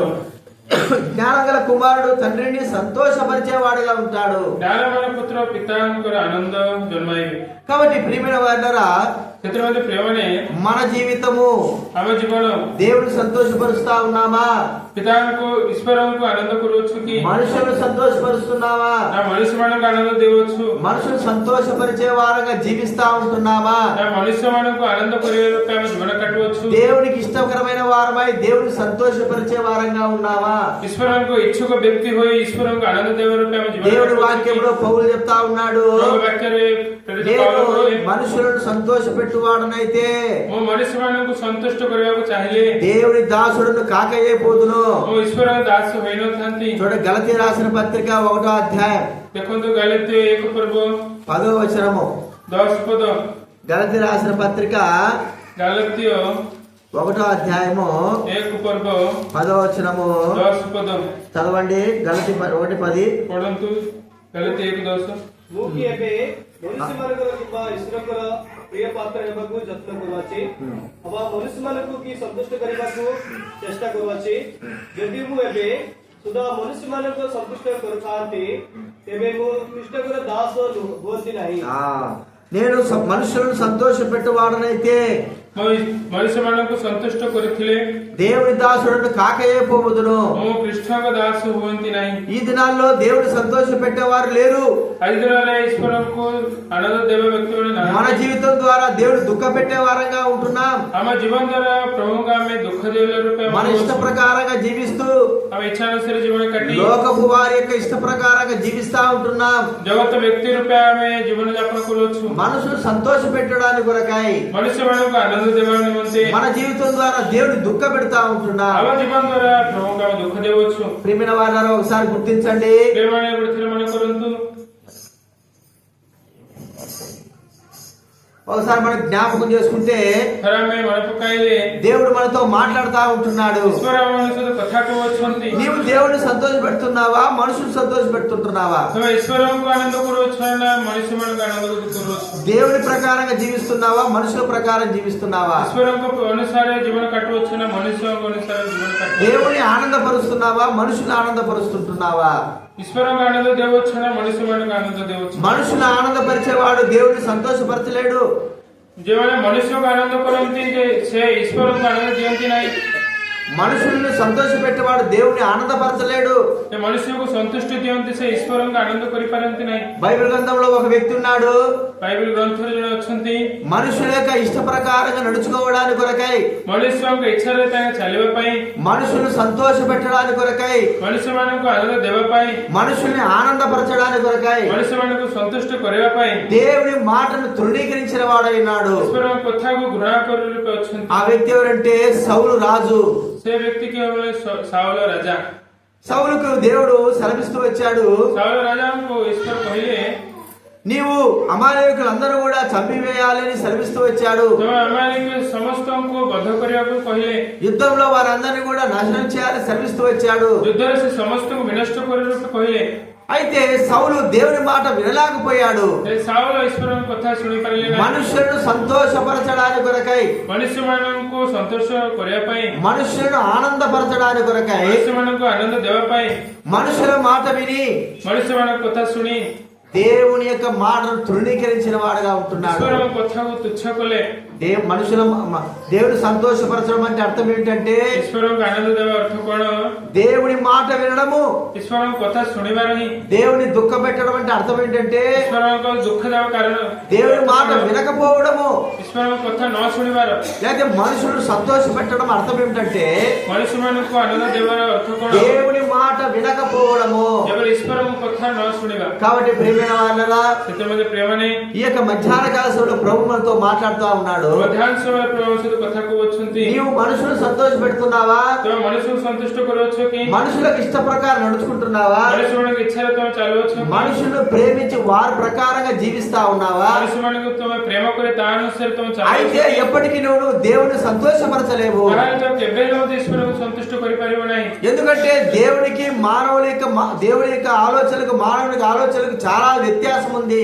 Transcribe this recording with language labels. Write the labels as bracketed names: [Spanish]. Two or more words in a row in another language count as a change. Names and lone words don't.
[Telugu] జ్ఞానం గల కుమారుడు తండ్రిని సంతోషపరిచేవాడుగా ఉంటాడు. జ్ఞానమైన పుత్ర [Odia] పితాଙ୍କର ଆନନ୍ଦ ଜନ୍ମାଇବେ। [Telugu] కాబట్టి ప్రియమైన వారులారా, [Odia] ସେଥିରେ ପ୍ରିୟମାନେ [Telugu] మన జీవితము [Odia] ଆମ ଜୀବନ [Telugu] దేవుని సంతోషపరుస్తా ఉన్నామా? [Odia] ପିତାଙ୍କୁ ଈଶ୍ୱରଙ୍କୁ ଆନନ୍ଦ କରୁଅଛୁ କି [Telugu] మనుషులను సంతోషపరుస్తున్నామా? [Odia] ନା ମନୁଷ୍ୟମାନଙ୍କୁ ଆନନ୍ଦ ଦେଉଅଛୁ? [Telugu] మనుషులు సంతోషపరిచే వారంగా జీవిస్తా ఉంటున్నామా? [Odia] ନା ମନୁଷ୍ୟମାନଙ୍କୁ ଆନନ୍ଦ କରିବା ରୂପେ ଆମେ ଜୀବନ କାଟୁଅଛୁ? [Telugu] దేవునికి ఇష్టకరమైన వారమై దేవుని సంతోషపరిచే వారంగా ఉన్నామా? [Odia] ଈଶ୍ୱରଙ୍କୁ ଇଚ୍ଛୁକ ବ୍ୟକ୍ତି ହୋଇ ଈଶ୍ୱରଙ୍କୁ ଆନନ୍ଦ ଦେବା ରୂପେ ଆମେ ଜୀବନ [Telugu] దేవుని [Odia] କାଟୁଅଛୁ? [Telugu] వాక్యంలో పౌలు చెప్తా ఉన్నాడు, [Odia] ବାକ୍ୟରେ [Telugu] నేను మనుషులను సంతోషపెట్టువాడనైతే [Odia] ମୁଁ ମନୁଷ୍ୟମାନଙ୍କୁ ସନ୍ତୁଷ୍ଟ କରିବାକୁ ଚାହିଁଲେ [Telugu] దేవుని దాసుడును కాకయేపోదును. [Odia] ମୁଁ ଈଶ୍ୱରଙ୍କ ଦାସ ହୋଇନଥାନ୍ତି। [Telugu] చూడండి గలతీ రాసిన పత్రిక 1వ అధ్యాయం [Odia] ଦେଖନ୍ତୁ ଗାଲାତୀୟ 1 ପର୍ବ [Telugu] 10వ వచనము. [Odia] 10 పଦ। [Telugu] గలతీ రాసిన పత్రిక [Odia] ଗାଲାତୀୟ [Telugu] 1వ అధ్యాయము [Odia] 1 ପର୍ବ [Telugu] 10వ వచనము [Odia] 10 ପଦ [Telugu] చదవండి. గలతీ 1:10 [Odia] ପଢନ୍ତୁ। ଗାଲାତୀୟ 1:10 ମୁଁ କି ଏବେ ମନୁଷ୍ୟମାନଙ୍କର କିମ୍ବା ଈଶ୍ୱରଙ୍କର ପ୍ରିୟ ପାତ୍ର ହେବାକୁ ଯତ୍ନ କରୁଅଛି ଅବା ମନୁଷ୍ୟମାନଙ୍କୁ କି ସନ୍ତୁଷ୍ଟ କରିବାକୁ ଚେଷ୍ଟା କରୁଅଛି। ଯଦି ମୁଁ ଏବେ ସୁଦ୍ଧା ମନୁଷ୍ୟମାନଙ୍କୁ ସନ୍ତୁଷ୍ଟ କରୁଥାନ୍ତି ତେବେ ମୁଁ ଖ୍ରୀଷ୍ଟଙ୍କର ଦାସ ହୁଅନ୍ତି ନାହିଁ। [Telugu] నేను మనుషులను సంతోషపెట్టువాడనైతే [Odia] ମଣିଷ ମାନଙ୍କୁ ସନ୍ତୁଷ୍ଟ କରିଥିଲେ [Telugu] దేవుని దాసుడు కాకయే పోవుదును. [Odia] ମୁଁ କୃଷ୍ଣଙ୍କ ଦାସ ହୁଅନ୍ତି ନାହିଁ। [Telugu] ఈ దినాల్లో దేవుడు సంతోష పెట్టేవారు లేరు. [Odia] ଆଜି ଦିନରେ ଈଶ୍ୱରଙ୍କୁ ଆନନ୍ଦ ଦେବା ବ୍ୟକ୍ତିମାନେ [Telugu] మన [Odia] ନାହାନ୍ତି। [Telugu] జీవితం ద్వారా దేవుడు దుఃఖ పెట్టే వారంగా ఉంటున్నాం. [Odia] ଆମ ଜୀବନ ଦ୍ୱାରା ପ୍ରଭୁଙ୍କୁ ଆମେ ଦୁଃଖ ଦେଲା ରୂପେ [Telugu] మన ఇష్ట ప్రకారంగా జీవిస్తూ [Odia] ଆମ ଇଚ୍ଛା ଅନୁସାରେ ଜୀବନ କାଟି [Telugu] లోకపు వారి యొక్క ఇష్ట ప్రకారంగా జీవిస్తా ఉంటున్నాం. [Odia] ଜଗତ ବ୍ୟକ୍ତି ରୂପେ ଆମେ ଜୀବନ ଯାପନ କରୁଅଛୁ। [Telugu] మనసును సంతోష పెట్టడానికి కొరకాయి [Odia] ମନୁଷ୍ୟମାନଙ୍କୁ ଆନନ୍ଦ ଦେବା ନିମନ୍ତେ [Telugu] మన జీవితం ద్వారా దేవుడు దుఃఖ పెడతా ఉంటున్నాం. [Odia] ଆମ ଜୀବନ ଦ୍ୱାରା ପ୍ରଭୁଙ୍କୁ ଆମେ ଦୁଃଖ ଦେଉଅଛୁ। [Telugu] ప్రియమైన వారు ఒకసారి గుర్తించండి. [Odia] ପ୍ରିୟମାନେ ଗୋଟେ ମନେ କରନ୍ତୁ, [Telugu] ఒకసారి మనం జ్ఞాపకం చేసుకుంటే [Odia] ଥରେ ଆମେ ମନେ ପକାଇଲେ [Telugu] దేవుడు మనతో మాట్లాడుతా ఉంటున్నాడు. [Odia] ଈଶ୍ୱର ଆମ ସହିତ କଥା କହୁଅଛନ୍ତି। [Telugu] నీవు దేవుడిని సంతోష పెడుతున్నావా, మనుషులు సంతోష పెడుతుంటున్నావా? [Odia] ତମେ ଈଶ୍ୱରଙ୍କୁ ଆନନ୍ଦ କରୁଅଛ ନା ମଣିଷମାନଙ୍କୁ ଆନନ୍ଦ କରୁଅଛ? [Telugu] దేవుడి ప్రకారంగా జీవిస్తున్నావా, మనుషుల ప్రకారం జీవిస్తున్నావా? [Odia] ଈଶ୍ୱରଙ୍କ ଅନୁସାରେ ଜୀବନ କାଟୁଅଛ ନା ମଣିଷଙ୍କ ଅନୁସାରେ ଜୀବନ କାଟୁଅଛ? [Telugu] దేవుని ఆనందపరుస్తున్నావా, మనుషులు ఆనందపరుస్తుంటున్నావా? [Odia] ଈଶ୍ୱରଙ୍କୁ ଆନନ୍ଦ ଦେଉଅଛ ନା ମଣିଷମାନଙ୍କୁ ଆନନ୍ଦ ଦେଉଅଛ? [Telugu] మనుషులు ఆనందపరిచేవాడు దేవుడిని సంతోషపరచలేడు. [Odia] ଯେଉଁମାନେ ମନୁଷ୍ୟକୁ ଆନନ୍ଦ କରନ୍ତି ଯେ ସେ ଈଶ୍ୱରଙ୍କୁ ଆନନ୍ଦ ଦିଅନ୍ତି ନାହିଁ। [Telugu] మనుషుల్ని సంతోష పెట్టేవాడు దేవుడిని ఆనందపరచలేడు. [Odia] ଯେ ମନୁଷ୍ୟକୁ ସନ୍ତୁଷ୍ଟି ଦିଅନ୍ତି ସେ ଈଶ୍ୱରଙ୍କୁ ଆନନ୍ଦ କରିପାରନ୍ତି ନାହିଁ। [Telugu] బైబిల్ గ్రంథంలో ఒక వ్యక్తి ఉన్నాడు. [Odia] ବାଇବେଲ ଗ୍ରନ୍ଥରେ ଜଣେ ଅଛନ୍ତି, [Telugu] మనుషుల యొక్క ఇష్ట ప్రకారంగా నడుచుకోవడానికి కొరకై, [Odia] ମନୁଷ୍ୟଙ୍କ ଇଚ୍ଛାରେ ତାଙ୍କେ ଚାଲିବା ପାଇଁ, [Telugu] మనుషులు సంతోష పెట్టడానికి కొరకై, [Odia] ମନୁଷ୍ୟମାନଙ୍କୁ ଆନନ୍ଦ ଦେବା ପାଇଁ, [Telugu] మనుషుల్ని ఆనందపరచడానికి కొరకై [Odia] ମନୁଷ୍ୟମାନଙ୍କୁ ସନ୍ତୁଷ୍ଟ କରିବା ପାଇଁ [Telugu] దేవుని మాటను తృణీకరించిన వాడైనాడు. [Odia] ଈଶ୍ୱରଙ୍କ କଥାକୁ ଘୃଣା କରି ରୂପେ ଅଛନ୍ତି। [Telugu] ఆ వ్యక్తి ఎవరంటే సౌలు రాజు. [Odia] ସେ ବ୍ୟକ୍ତି କିଏ ହେଲେ ସାଉଲ ରାଜା। [Telugu] సౌలుకు దేవుడు సెలవిస్తూ వచ్చాడు, [Odia] ସାଉଲ ରାଜାଙ୍କୁ ଈଶ୍ୱର କହିଲେ [Telugu] నీవు అమాలేకులందరూ కూడా చంపివేయాలని సెలవిస్తూ వచ్చాడు. [Odia] ତମେ ଆମମାନଙ୍କୁ ସମସ୍ତଙ୍କୁ ବଧ କରିବାକୁ କହିଲେ, [Telugu] యుద్ధంలో వారందరినీ కూడా నాశనం చేయాలని సెలవిస్తూ వచ్చాడు. [Odia] ଯୁଦ୍ଧରେ ସେ ସମସ୍ତଙ୍କୁ ବିନଷ୍ଟ କରି ରୂପେ କହିଲେ। [Telugu] అయితే సౌలు దేవుని మాట వినలేకపోయాడు. [Odia] ସେ ସାଉଲ ଈଶ୍ୱରଙ୍କ କଥା ଶୁଣିପାରିଲେ ନାହିଁ। [Telugu] మనుషులను సంతోషపరచడానికి కొరకై, [Odia] ମନୁଷ୍ୟମାନଙ୍କୁ ସନ୍ତୋଷ କରିବା ପାଇଁ, [Telugu] మనుషులను ఆనందపరచడానికి కొరకై, [Odia] ମନୁଷ୍ୟମାନଙ୍କୁ ଆନନ୍ଦ ଦେବା ପାଇଁ, [Telugu] మనుషుల మాట విని [Odia] ମନୁଷ୍ୟମାନଙ୍କ କଥା ଶୁଣି [Telugu] దేవుని యొక్క మాటను తృణీకరించిన వాడుగా ఉంటున్నాడు. [Odia] ଈଶ୍ୱରଙ୍କ କଥାକୁ ତୁଚ୍ଛ କଲେ। [Telugu] దేవుడు సంతోషపరచడం అంటే అర్థం ఏంటంటే, [Odia] ଈଶ୍ୱରଙ୍କୁ ଆନନ୍ଦ ଦେବା ଅର୍ଥ କଣ? [Telugu] దేవుని మాట వినడము. [Odia] ଈଶ୍ୱରଙ୍କ କଥା ଶୁଣିବାର ହିଁ। [Telugu] దేవుని దుఃఖ పెట్టడం అంటే అర్థం ఏంటంటే, [Odia] ଈଶ୍ୱରଙ୍କ ଦୁଃଖ ଦେବା କାରଣ [Telugu] దేవుని మాట వినకపోవడము. [Odia] ଈଶ୍ୱରଙ୍କ କଥା ନ ଶୁଣିବାର। [Telugu] లేకపోతే మనుషులను సంతోష పెట్టడం అర్థం ఏమిటంటే, [Odia] ମନୁଷ୍ୟମାନଙ୍କୁ ଆନନ୍ଦ ଦେବାର ଅର୍ଥ କଣ? [Telugu] దేవుని మాట వినకపోవడము. [Odia] କେବଳ ଈଶ୍ୱରଙ୍କ କଥା ନ ଶୁଣିବା। [Telugu] కాబట్టి ప్రియమైన వాళ్ళరా, [Odia] ସେଥିମଧ୍ୟ ପ୍ରିୟମାନେ, [Telugu] ఈ యొక్క మధ్యాహ్న కాల సమయంలో ప్రభు మనతో మాట్లాడుతూ ఉన్నాడు. [Odia] ମଧ୍ୟାହ୍ନ ସମୟରେ ପ୍ରଭୁ ସହିତ କଥା କହୁଅଛନ୍ତି। [Telugu] నీవు మనుషులను సంతోష పెడుతున్నావా, [Odia] ତମେ ମନୁଷ୍ୟକୁ ସନ୍ତୁଷ୍ଟ କରୁଅଛ କି? [Telugu] మనుషులకు ఇష్ట ప్రకారం నడుచుకుంటున్నావా, [Odia] ମନୁଷ୍ୟମାନଙ୍କ ఇଚ୍ଛାରେ ତମେ ଚାଲୁଅଛ କି? [Telugu] మనుషులను ప్రేమించి వారి ప్రకారంగా జీవిస్తా ఉన్నావా? [Odia] ମନୁଷ୍ୟମାନଙ୍କୁ ତମେ ପ୍ରେମ କରି ତା ଅନୁସାରେ ତମେ [Telugu] అయితే [Odia] ଚାଲୁଅଛ। [Telugu] ఎప్పటికీ నువ్వు దేవుని సంతోషపరచలేవు. [Odia] ତାହେଲେ ତ କେବେ ହେଲେ ମଧ୍ୟ ଈଶ୍ୱରଙ୍କୁ ସନ୍ତୁଷ୍ଟ କରିପାରିବ ନାହିଁ। [Telugu] ఎందుకంటే దేవునికి దేవుని యొక్క ఆలోచనలకు మానవునికి ఆలోచనలకు చాలా వ్యత్యాసం ఉంది.